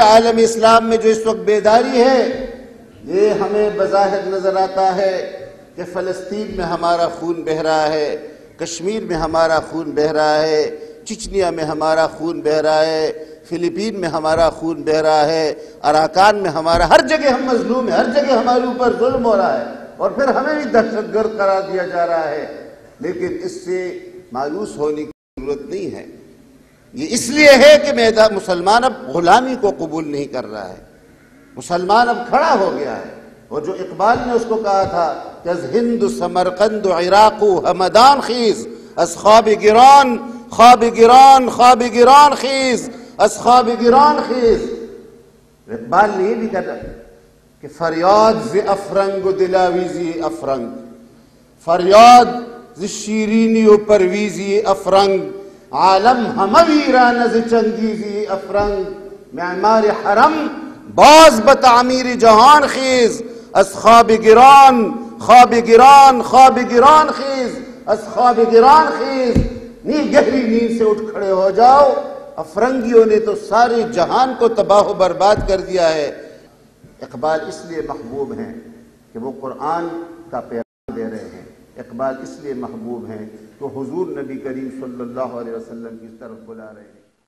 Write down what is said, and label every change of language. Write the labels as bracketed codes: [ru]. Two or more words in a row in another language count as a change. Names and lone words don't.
[ur] عالم اسلام میں جو اس وقت بیداری ہے، یہ ہمیں بظاہر نظر آتا ہے کہ فلسطین میں ہمارا خون بہہ رہا ہے، کشمیر میں ہمارا خون بہہ رہا ہے، چچنیا میں ہمارا خون بہہ رہا ہے، فلپین میں ہمارا خون بہہ رہا ہے، اراکان میں ہمارا، ہر جگہ ہم مظلوم ہیں، ہر جگہ ہمارے اوپر ظلم ہو رہا ہے اور پھر ہمیں بھی دہشت گرد قرار دیا جا رہا ہے. لیکن اس سے مایوس ہونے کی ضرورت نہیں ہے. یہ اس لیے ہے کہ مسلمان اب غلامی کو قبول نہیں کر رہا ہے. مسلمان اب کھڑا ہو گیا ہے. اور جو اقبال نے اس کو کہا تھا کہ [fa] از ہند و سمرقند و عراق و ہمدان خیز، از خواب گران خواب گران خواب گران خیز، از خواب گران خیز. [ur] اقبال نے یہ بھی کہا کہ [fa] فریاد ز افرنگ و دلاویزی افرنگ، فریاد ز شیرینی و پرویزی افرنگ، عالم همه ویران از چنگیزی افرنگ. معمار حرم باز به تعمیر جهان خیز، از خواب گران خواب گران خواب گران خیز، از خواب گران خیز. [ur] نہیں گہری نیند سے اٹھ کھڑے ہو جاؤ، افرنگیوں نے تو سارے جہان کو تباہ و برباد کر دیا ہے. اقبال اس لیے محبوب ہیں کہ وہ قرآن کا پیغام دے رہے ہیں. اقبال اس لیے محبوب ہیں کہ حضور نبی کریم صلی اللہ علیہ وسلم کی طرف بلا رہے ہیں.